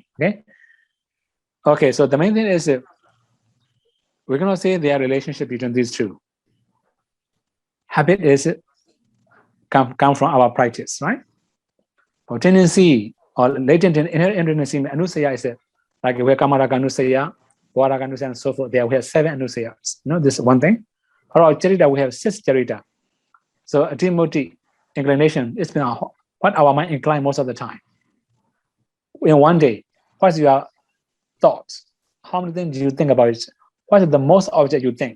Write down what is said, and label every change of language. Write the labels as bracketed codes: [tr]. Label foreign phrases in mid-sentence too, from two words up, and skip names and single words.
[en] Okay, so the main thing is we're going to say their relationship between these two. Habit is come from our practice, right? Or tendency or latent inherent tendency, anusaya is like we have [pi] kamaraga anusaya, varaga anusaya, [en] and so forth. There we have 7 anusayas. This is one thing. For our charita, we have 6 charita. So adhimoti, inclination, it's been what our mind incline most of the time. In one day, what's your thoughts? How many things do you think about it? What is the most object you think?